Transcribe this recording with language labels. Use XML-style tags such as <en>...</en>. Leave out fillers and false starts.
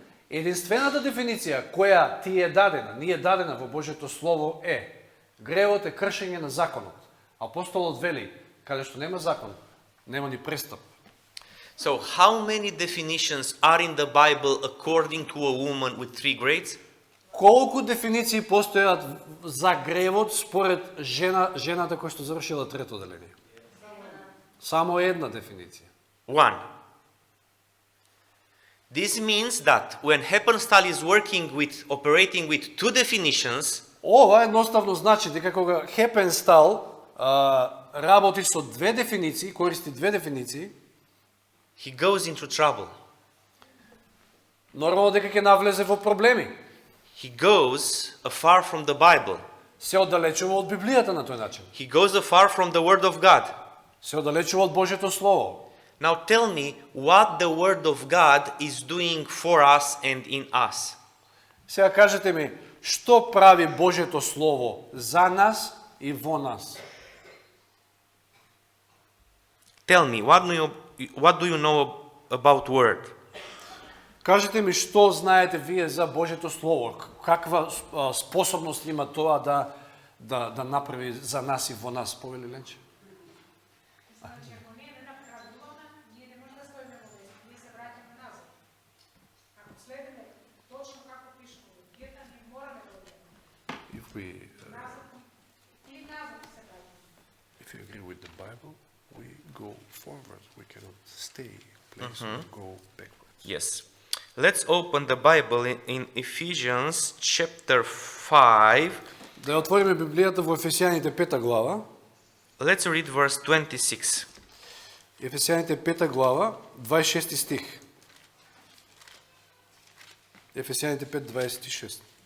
<mk>Единствената дефиниција која ти е дадена, ни е дадена во Божјето Слово е гревот е кршење на законот. Апостолот вели, каде што нема закон, нема ни престап.</mk> <en>So, how many definitions are in the Bible according to a woman with 3 grades?</en> <mk>Колку дефиниции постојат за гревот според жената која што завршила трето оделение? Само една дефиниција. 1.</mk> <en>This means that when Heppenstall is operating with 2 definitions,</en> <mk>Ова едноставно значи дека кога Хепенстал работи со две дефиниции, користи две дефиниции,</mk> <en>he goes into trouble.</en> <mk>нормално дека ќе навлезе во проблеми.</mk> <en>He goes afar from the Bible.</en> <mk>Се оддалечува од Библијата на тој начин.</mk> <en>He goes afar from the Word of God.</en> <mk>Се оддалечува од Божјето Слово.</mk> <en>Now tell me what the Word of God is doing for us and in us.</en> <mk>Сега кажете ми, што прави Божјето Слово за нас и во нас?</mk> <en>Tell me, what do you know about Word?</en> <mk>Кажете ми што знаете вие за Божјето Слово? Каква способност има тоа да направи за нас и во нас, повели Ленче? Значи, ако ние не напредуваме, ние не можеме да стоиме во вест, ние се враќаме назад. Ако следиме точно како пише во Библијата, ние мораме да одиме назад и назад се враќаме.</mk> <en>If you agree with the Bible, we go forward. We cannot stay place or go backwards. Yes. Let's open the Bible in Ephesians chapter 5.</en> <mk>Да отвориме Библијата во Ефесијаните 5 глава.</mk> <en>Let's read verse 26.</en> <mk>Ефесијаните 5 глава, 26 стих. Ефесијаните 5, 26.</mk>